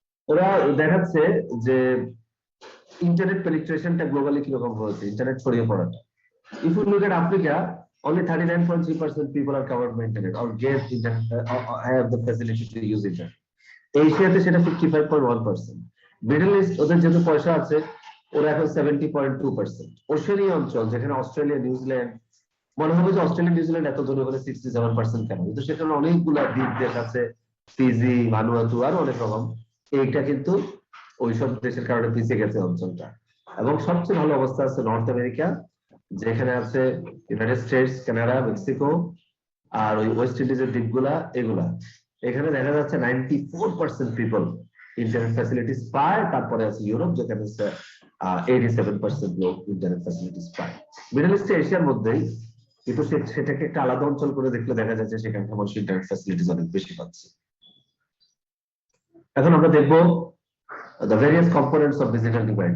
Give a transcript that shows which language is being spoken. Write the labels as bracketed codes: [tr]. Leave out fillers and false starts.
[bn] ওরা দেখাচ্ছে যে ইন্টারনেট পেনিট্রেশনটা গ্লোবালি কিরকম হয়েছে, ইন্টারনেট ছড়িয়ে পড়াটা। [en] If you look at Africa, only 39.3% people are covered by internet or get internet, have the facility to use internet. [bn] এশিয়াতে সেটা 55.1%। মিডল ইস্ট ওদের যেহেতু পয়সা আছে, ওরা এখন 70.2%। ওশেনিয়া অঞ্চল যেখানে অস্ট্রেলিয়া, নিউজিল্যান্ড, মনে হবে যে অস্ট্রেলিয়া, নিউজিল্যান্ড এত ধনী হলে 67% কেন, কিন্তু সেখানে অনেকগুলা দ্বীপ দেশ আছে, ফিজি, ভানুয়াতু, আরো অনেক রকম। এইটা কিন্তু ওইসব দেশের কারণে পিছিয়ে গেছে অঞ্চলটা। এবং সবচেয়ে ভালো অবস্থা আছে নর্থ আমেরিকা, যেখানে আছে ইউনাইটেড স্টেটস, কানাডা, মেক্সিকো, আর ওই ওয়েস্ট ইন্ডিজের দ্বীপগুলা, এগুলা। এখানে দেখা যাচ্ছে 94% পিপল ইন্টারনেট ফ্যাসিলিটিস পায়। তারপরে আছে ইউরোপ, যেখানে 87% লোক ইন্টারনেট ফ্যাসিলিটিস পায়। মিডল ইস্ট এশিয়ার মধ্যেই, কিন্তু সেটাকে একটা আলাদা অঞ্চল করে দেখলে দেখা যাচ্ছে সেখানকার মানুষ ইন্টারনেট ফ্যাসিলিটিস অনেক বেশি পাচ্ছে। এখন আমরা দেখবো [en] the various components of digital divide.